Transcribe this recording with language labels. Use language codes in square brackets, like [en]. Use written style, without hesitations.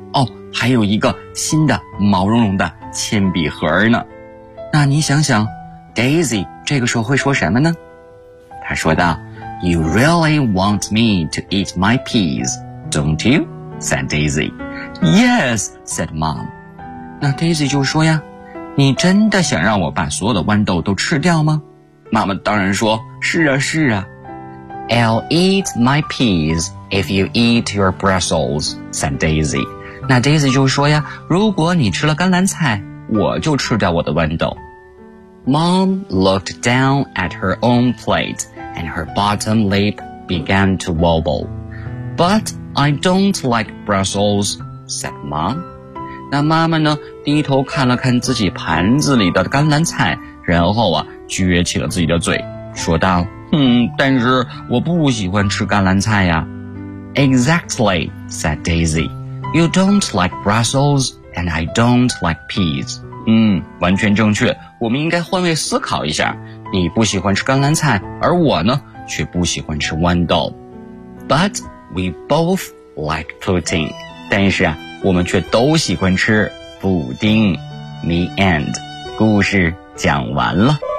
[zh] 哦，还有一个新的毛茸茸的铅笔盒呢。那你想想 Daisy 这个时候会说什么呢？他说道， [en] You really want me to eat my peas, don't you? said Daisy. Yes, said Mom. [zh] 那 Daisy 就说呀，你真的想让我把所有的豌豆都吃掉吗？妈妈当然说，是啊是啊。 [en] I'll eat my peas if you eat your Brussels, said Daisy. [zh] 那 Daisy 就说呀，如果你吃了甘蓝菜，我就吃掉我的豌豆。 [en] Mom looked down at her own plate and her bottom lip began to wobble. But I don't like Brussels, said Mom. [zh] 那妈妈呢，低头看了看自己盘子里的甘蓝菜，然后啊，撅起了自己的嘴，说道，但是我不喜欢吃甘蓝菜呀。 [en] Exactly, said Daisy. You don't like Brussels and I don't like peas. [zh] 完全正确，我们应该换位思考一下。你不喜欢吃甘蓝菜，而我呢，却不喜欢吃豌豆。 [en] But we both like pudding. [zh] 但是啊，我们却都喜欢吃布丁。 [en] The end. [zh] 故事讲完了。